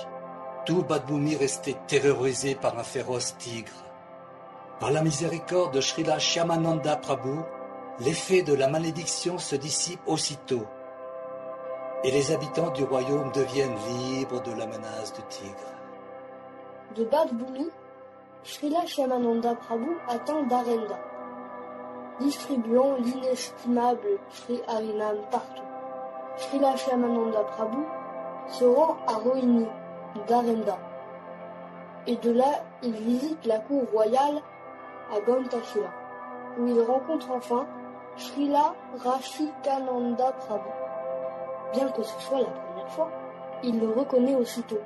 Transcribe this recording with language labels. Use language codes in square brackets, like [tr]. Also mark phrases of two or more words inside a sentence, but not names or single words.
[fr] Tout Badbhumi restait terrorisé par un féroce tigre. Par la miséricorde de Srila Shyamananda Prabhu, l'effet de la malédiction se dissipe aussitôt, et les habitants du royaume deviennent libres de la menace du tigre. De Badbhumi, Srila Shyamananda Prabhu atteint Darenda, distribuant l'inestimable Sri Harinam partout. Srila Shyamananda Prabhu se rend à Rohini, Darenda, et de là il visite la cour royale à Gantashila, où il rencontre enfin Srila Rashikananda Prabhu. Bien que ce soit la première fois, il le reconnaît aussitôt.